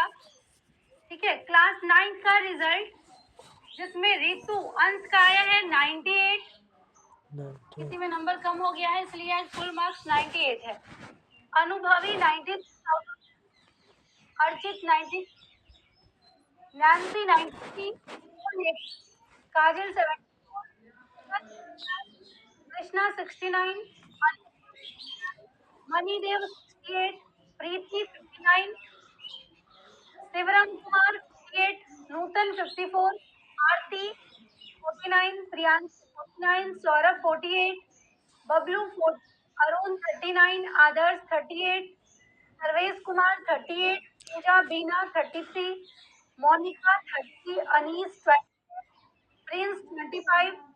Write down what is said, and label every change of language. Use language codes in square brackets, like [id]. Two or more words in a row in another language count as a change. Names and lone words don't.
[hi] ठीक है, क्लास 9 का रिजल्ट जिसमें ऋतु अंश का आया है 98, किसी में नंबर कम हो गया है इसलिए आज [en] full marks [hi] 98 है। अनुभवी 90, अर्चित 90, नैन्सी 90, काजल 74, Krishna 69, Manidev 68, Preeti 59, Sivaram Kumar 58, Nutan 54, Aarti 49, Priyanshi 49, Saurabh 48, Bablu 40, Arun 39, Adarsh 38, Sarvesh Kumar 38, Pooja Beena 33, Monica 30, Anis 20, Prince 25,